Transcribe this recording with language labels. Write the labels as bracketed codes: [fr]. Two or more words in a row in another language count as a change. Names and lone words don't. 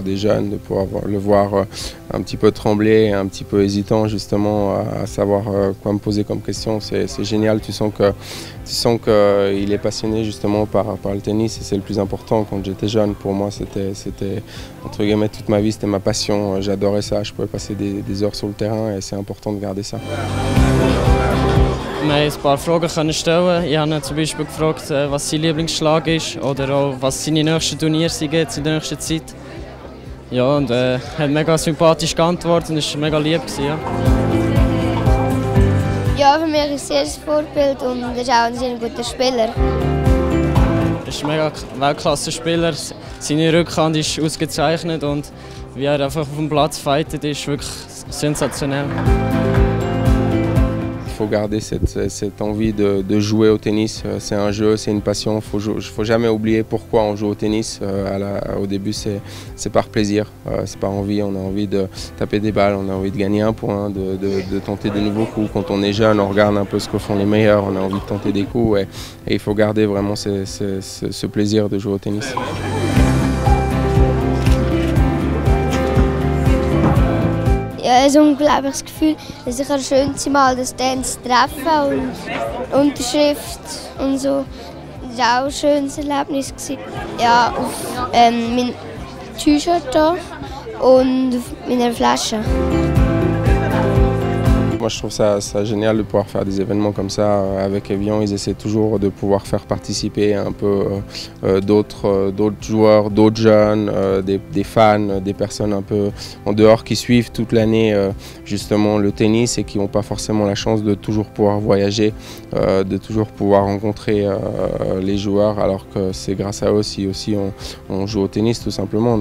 [fr] des jeunes, de pouvoir le voir un petit peu trembler, un petit peu hésitant justement à savoir quoi me poser comme question. C'est génial, tu sens qu'il est passionné justement par le tennis et c'est le plus important. Quand j'étais jeune, pour moi, c'était entre guillemets toute ma vie, c'était ma passion. J'adorais ça, je pouvais passer des heures sur le terrain et c'est important de garder ça. [de] Wir haben ein paar Fragen stellen. Ich habe ihn zum Beispiel gefragt, was sein Lieblingsschlag ist oder auch was seine nächsten Turniere sind in der nächsten Zeit. Ja, und hat mega sympathisch geantwortet und war mega lieb. Ja. Ja, für mich ist er ein Vorbild und er ist auch ein sehr guter Spieler. Er ist ein mega Weltklasse-Spieler. Seine Rückhand ist ausgezeichnet und wie er einfach auf dem Platz fightet, ist wirklich sensationell. [fr] Il faut garder cette envie de jouer au tennis. C'est un jeu, c'est une passion. Faut jamais oublier pourquoi on joue au tennis. Au début, c'est par plaisir, c'est par envie. On a envie de taper des balles, on a envie de gagner un point, de tenter de nouveaux coups. Quand on est jeune, on regarde un peu ce que font les meilleurs. On a envie de tenter des coups et il faut garder vraiment ce plaisir de jouer au tennis. [de] Ja, ein unglaubliches Gefühl, dass ich das schönste Mal das Dance treffe und Unterschrift und so. Das war auch ein schönes Erlebnis. Ja, auf meinem T-Shirt und auf meiner Flasche. [fr] Moi je trouve ça génial de pouvoir faire des événements comme ça avec Evian. Ils essaient toujours de pouvoir faire participer un peu d'autres joueurs, d'autres jeunes, des fans, des personnes un peu en dehors qui suivent toute l'année justement le tennis et qui n'ont pas forcément la chance de toujours pouvoir voyager, de toujours pouvoir rencontrer les joueurs alors que c'est grâce à eux si aussi on joue au tennis tout simplement.